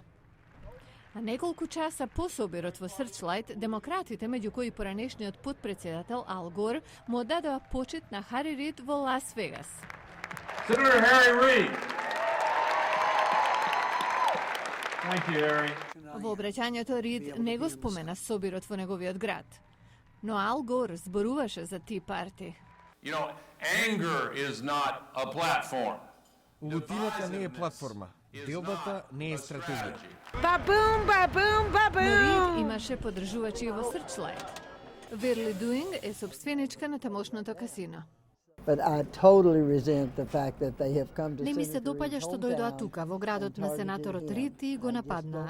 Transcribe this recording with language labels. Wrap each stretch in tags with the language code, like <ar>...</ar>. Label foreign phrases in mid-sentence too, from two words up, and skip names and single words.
<mk>А неколку часа по собирот во Searchlight, демократите, меѓу кои поранешниот подпредседател Ал Гор, му дадоа почит на Хари Рид во Лас Вегас.</mk> <en>Senator Harry Reid. Thank you, Harry.</en> <mk>Во обраќањето Рид не го спомена собирот во неговиот град. Но Ал Гор зборуваше за Tea Party.</mk> <en>You know, anger is not a platform.</en> <mk>Лутината не е платформа. Делбата не е стратегија. Бабум, бабум, бабум! Но Рид имаше поддржувачи во Searchlight. Верли Дуинг е собственичка на тамошното касино. Не ми се допаѓа што дојдоа тука, во градот на сенаторот Рид и го нападнаа.</mk>